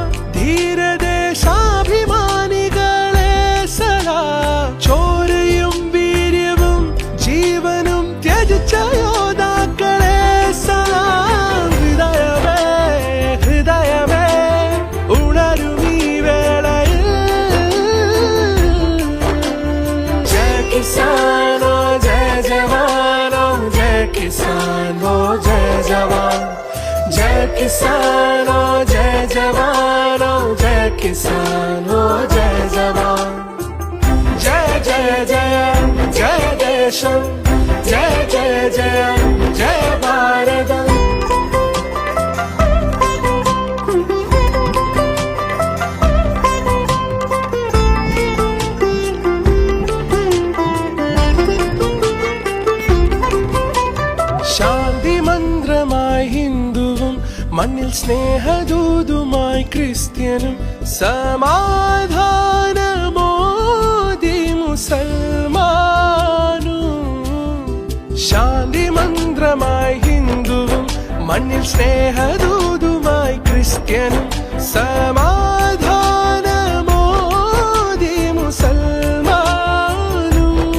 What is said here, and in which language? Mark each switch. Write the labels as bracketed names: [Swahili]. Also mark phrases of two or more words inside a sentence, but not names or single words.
[Malayalam] ധീരദേശാഭിമാനികളെ സദാ ചോരയും വീര്യവും ജീവനും ത്യജിച്ച യോദ്ധാക്കളെ സദാ ഹൃദയമേ ഹൃദയമേ ഉണരുമീ വേളയിൽ [Hindi] जय किसानो जय जवानो जय किसानो जय जवान जय किसानो जय जवानो जय किसानो जय जवान जय जय जय जय देशम जय जय जय जय भारतम [Malayalam] ശാന്തി മന്ത്രമായി ഹിന്ദുവും മണ്ണിൽ സ്നേഹദൂതുമായി ക്രിസ്ത്യനും സമാധാനമോദി മുസൽമാനും ശാന്തി മന്ത്രമായി ഹിന്ദുവും മണ്ണിൽ സ്നേഹദൂതുമായി ക്രിസ്ത്യനും സമാധാനമോദി മുസൽമാനും